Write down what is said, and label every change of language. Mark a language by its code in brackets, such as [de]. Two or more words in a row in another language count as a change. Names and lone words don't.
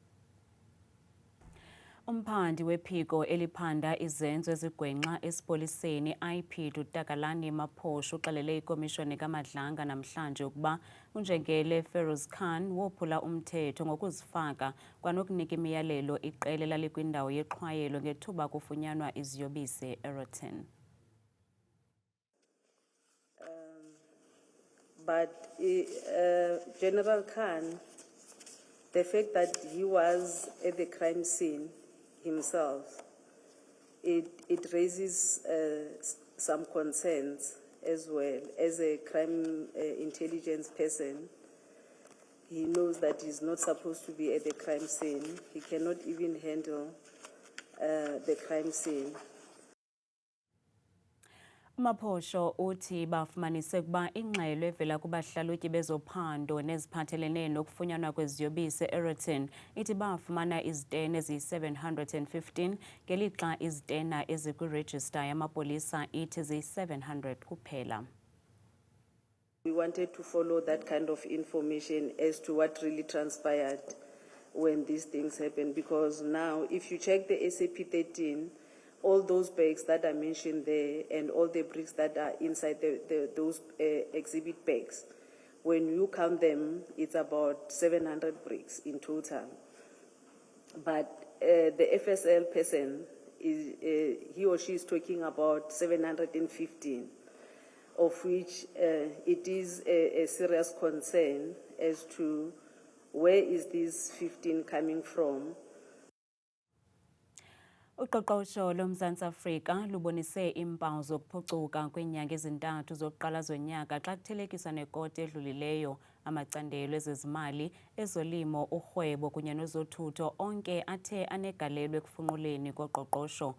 [xh] Umphandi wephiko eliphanda izenzo ezigwenxa esipoliseni IP Takalani Maphosho uxelele ikomishoni kaMadlanga namhlanje ukuba unjengele Feroz Khan wophula umthetho ngokuzifaka kwanokunika imiyalelo iqela lalikwindawo yeqhwayelo ngethuba kufunyanwa iziyobisi eRotten. [en] But General Khan, the fact that he was at the crime scene himself, it raises some concerns as well. As a crime intelligence person, he knows that he's not supposed to be at the crime scene. He cannot even handle the crime scene. [xh] Maphosho uthi bafumanise ukuba ingxelo evela kubahlalutyi bezophando neziphathelene nokufunyanwa kweziyobisi eRotten ithi bafumana izitena eziyi-715 ngelixa izitena ezikwirejista yamapolisa ithi ziyi-700 kuphela. [en] We wanted to follow that kind of information as to what really transpired when these things happened, because now if you check the SAP 13, all those bags that are mentioned there and all the bricks that are inside those exhibit bags, when you count them, it's about 700 bricks in total. But the FSL person, he or she is talking about 715, of which it is a serious concern as to where is this 15 coming from. [xh] Uqoqosho loMzantsi Afrika lubonise iimpawu zokuphucuka kweenyanga ezintathu zokuqala zonyaka xa kuthelekiswa nekoti edlulileyo. Amacandelo ezezimali, ezolimo, urhwebo kunye nezothutho onke athe anegalelo ekufunquleni koqoqosho.